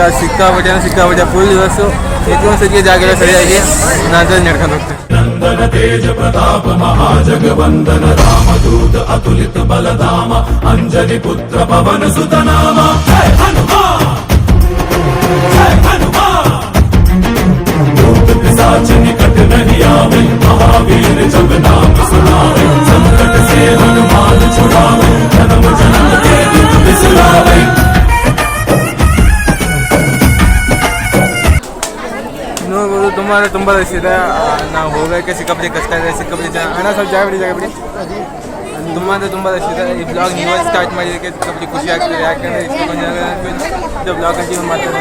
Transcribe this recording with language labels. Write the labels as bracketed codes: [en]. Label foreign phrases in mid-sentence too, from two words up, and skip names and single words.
[kn] ಸಿಕ್ಕಾಪಟ್ಟೆ ಫುಲ್ ಬಸ್ಸು. ಹೆಚ್ಚು ಸರಿಗೆ ಜಾಗ ಇಲ್ಲ ಸರಿಯಾಗಿ. ನಾನು ನಡ್ಕೊಂಡು ಹೋಗ್ತೀನಿ. [hi] नंदन तेज प्रताप महाजगवंदन रामदूत अतुलित बलधाम अंजनि पुत्र पवन सुतनाम जय हनुमान जय हनुमान भूत पिशाच निकट नहीं आवे महावीर जब नाम सुनावे संकट से हनुमान छुड़ावे जन्म जन्म के दुख बिसरावे. [kn] ನೋಡ್ಬೋದು ತುಂಬ ರಶ್ ಇದೆ. ನಾವು ಹೋಗೋಕ್ಕೆ ಸಿಕ್ಕಾಪಟ್ಟೆ ಕಷ್ಟ ಇದೆ. ಸಿಕ್ಕಾಪಟ್ಟೆ ಜನ. ಹಣ ಸ್ವಲ್ಪ ಜಾಗ ಬಿಡಿ. ತುಂಬ ರಶ್ ಇದೆ. ಈ ಬ್ಲಾಗ್ ನೀವೇ ಸ್ಟಾರ್ಟ್ ಮಾಡಿದ್ದಕ್ಕೆ ಸಿಕ್ಕಾಪಟ್ಟೆ ಖುಷಿ ಆಗ್ತದೆ. ಯಾಕಂದರೆ ಇಷ್ಟೊಂದು ಜನ ಇದು ಬ್ಲಾಗ್ ಕಂಟಿನ್ಯೂ ಮಾಡ್ತಾರೆ.